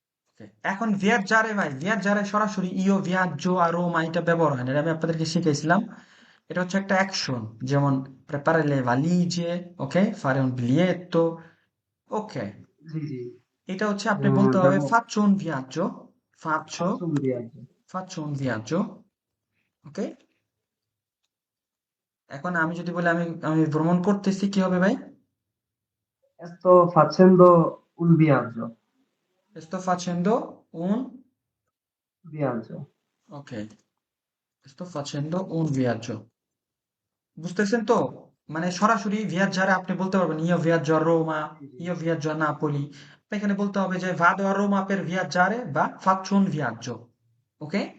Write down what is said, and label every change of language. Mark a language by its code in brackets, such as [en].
[bn] Okay, এখন ভিয়াজ্জারে ভাই, ভিয়াজ্জারে সরাসরি ইও ভিয়াজ্জো আর রোমা এটা ব্যবহার হয় না, এটা আমি আপনাদেরকে শিখাইছিলাম। এটা হচ্ছে একটা অ্যাকশন, যেমন [it] preparare le valigie, [bn] ওকে, [it] fare un biglietto, [bn] ওকে। জি জি, এটা হচ্ছে আপনি বলতে হবে [it] verbo faccio un viaggio, faccio, faccio un viaggio, faccio un viaggio, ওকে। [bn] এখন আমি যদি বলি আমি আমি ভ্রমণ করতেছি, কি হবে ভাই? [it] sto facendo un viaggio, Sto facendo un, viaggio, ok, sto facendo un viaggio। [bn] বুঝতেছেন তো? মানে সরাসরি viaggiare আপনি বলতে পারবেন [it] io viaggio a Roma, [bn] G G, [it] io viaggio a Napoli। [bn] এখানে বলতে হবে যে [it] vado a Roma per viaggiare বা faccio un viaggio, ok?